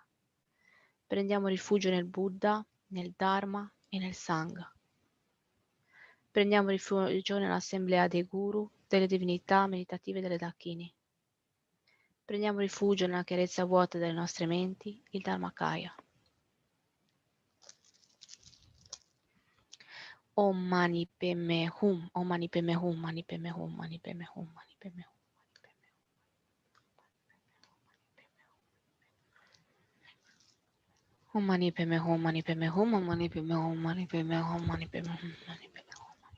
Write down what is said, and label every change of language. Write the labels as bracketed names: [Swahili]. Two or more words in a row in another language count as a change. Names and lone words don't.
[Italian] Prendiamo rifugio nel Buddha, nel Dharma e nel Sangha. Prendiamo rifugio nell'assemblea dei Guru, delle divinità meditative delle Dakini. Prendiamo rifugio nella chiarezza vuota delle nostre menti, il Dharmakaya. [Sanskrit] Om Mani Padme Hum, Om Mani Padme Hum, Mani Padme Hum, Mani Padme Hum, Mani Padme Hum. Om Mani Padme Hum, Mani Padme Hum, Om Mani Padme Hum, Mani Padme Hum, Mani Padme Hum, Mani Padme Hum.